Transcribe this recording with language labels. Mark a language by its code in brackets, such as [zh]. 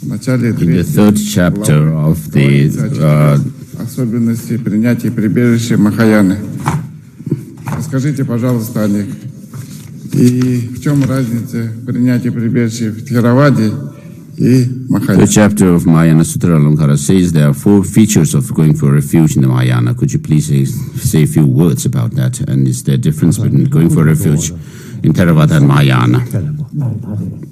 [en] In the third chapter of the [ru] особенности принятия прибежища Махаяны. Расскажите, пожалуйста, о них. И в чем разница принятия прибежища в Theravada и Mahayana? [en] The chapter of Mahayana Sutra Alomkara says there are 4 features of going for refuge in the Mahayana. Could you please say a few words about that? And is there a difference between going for refuge in Theravada and Mahayana?